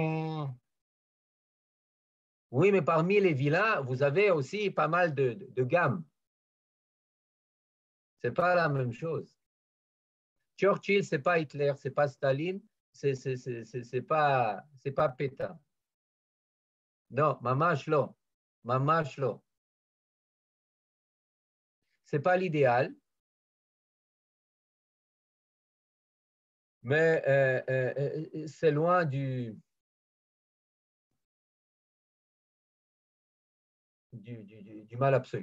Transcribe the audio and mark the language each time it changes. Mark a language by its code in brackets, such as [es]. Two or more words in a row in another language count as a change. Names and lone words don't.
[fr] Oui, mais parmi les vilains, vous avez aussi pas mal de gammes. Ce n'est pas la même chose. Churchill, ce n'est pas Hitler, ce n'est pas Staline, c'est pas Pétain. Non, [he] ממש לא. ממש לא. [fr] Ce n'est pas l'idéal, mais c'est loin du mal absolu.